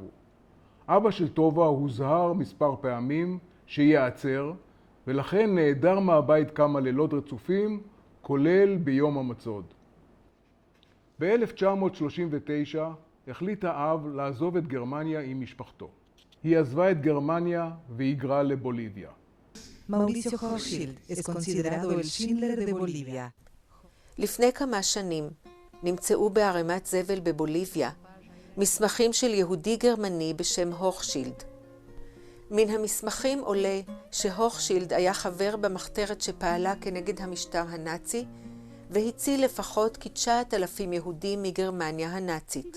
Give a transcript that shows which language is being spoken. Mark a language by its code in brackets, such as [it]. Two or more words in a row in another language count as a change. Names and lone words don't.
[he] אבא של טובה הוזהר מספר פעמים שיעצר, ולכן נעדר מהבית כמה לילות רצופים, כולל ביום המצוד. ב-1939 החליט האב לעזוב את גרמניה עם משפחתו. היא עזבה את גרמניה והיגרה לבוליביה. [es] Mauricio Hochschild es considerado el Schindler de Bolivia. [he] לפני כמה שנים נמצאו בערימת זבל בבוליביה מסמכים של יהודי גרמני בשם הוכשילד. מן המסמכים עולה שהוכשילד היה חבר במחתרת שפעלה כנגד המשטר הנאצי והציל לפחות כ-9,000 יהודים מגרמניה הנאצית.